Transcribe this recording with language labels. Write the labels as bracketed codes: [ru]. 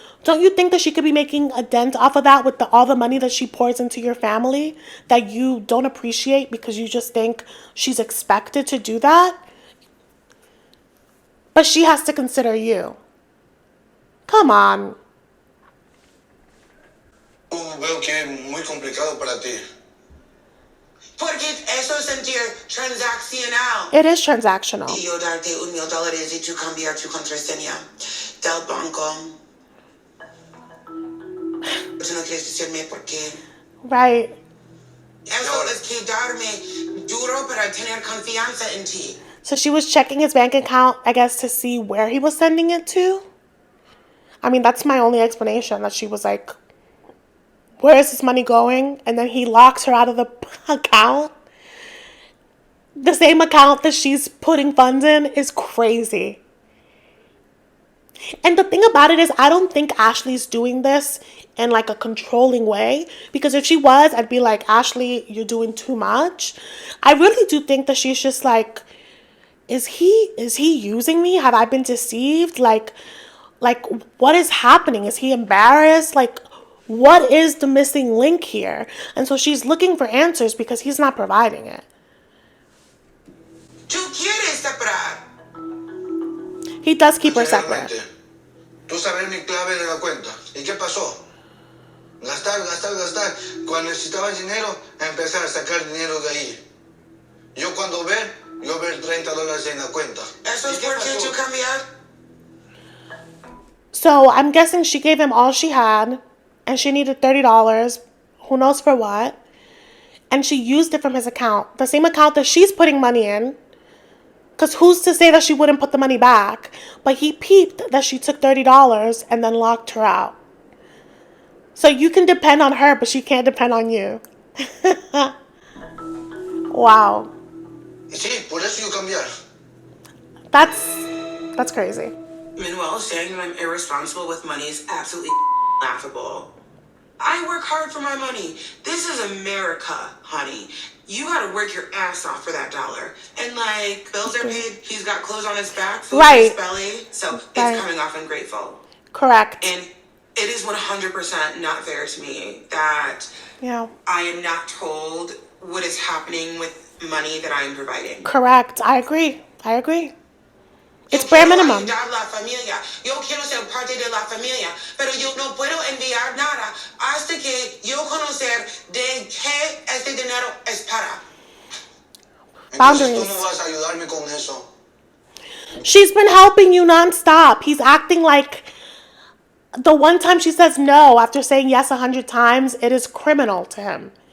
[en] Don't you think that she could be making a dent off of that with all the money that she pours into your family that you don't appreciate because you just think she's expected to do that? But she has to consider you. Come on. [es] Veo que es muy complicado para ti. Porque eso es sentir transaccional. [en] It is transactional. [es] Y yo darte $1,000 y tú cambiar tu contraseña del banco. Tú no quieres decirme por qué. [en] Right. [es] Eso es quedarme duro para tener confianza en ti. [en] So she was checking his bank account, I guess, to see where he was sending it to. I mean, that's my only explanation, that she was like, where is this money going? And then he locks her out of the account. The same account that she's putting funds in is crazy. And the thing about it is, I don't think Ashley's doing this in like a controlling way. Because if she was, I'd be like, Ashley, you're doing too much. I really do think that she's just like, is he using me? Have I been deceived? Like what is happening? Is he embarrassed? Like, what is the missing link here? And so she's looking for answers because he's not providing it. [es] Tú quieres separar. [en] He does keep her separate. [es] Tú sabes mi clave de la cuenta. ¿Y qué pasó? Gastar. Cuando necesitaba dinero, empezar a sacar dinero de ahí. Yo ver $30 en la cuenta. Eso es porque tú cambiar. [en] So I'm guessing she gave him all she had, and she needed $30, who knows for what, and she used it from his account, the same account that she's putting money in, because who's to say that she wouldn't put the money back? But he peeped that she took $30 and then locked her out. So you can depend on her, but she can't depend on you. Wow. [es] Sí, por eso yo cambiar. [en] That's crazy. Manuel, saying that I'm irresponsible with money is absolutely laughable. I work hard for my money. This is America, honey. You gotta work your ass off for that dollar. And like, bills are paid, he's got clothes on his back, food in his belly, so it's coming off ungrateful. Correct. And it is 100% not fair to me that I am not told what is happening with money that I am providing. Correct. I agree. It's bare minimum. [es] La familia. Yo quiero ser parte de la familia, pero yo no puedo enviar nada hasta que yo conocer de qué este dinero es para. [en] Boundaries. [es] Entonces tú no vas a ayudarme con eso. [en] She's been helping you nonstop. He's acting like the one time she says no after saying yes 100 times, it is criminal to him.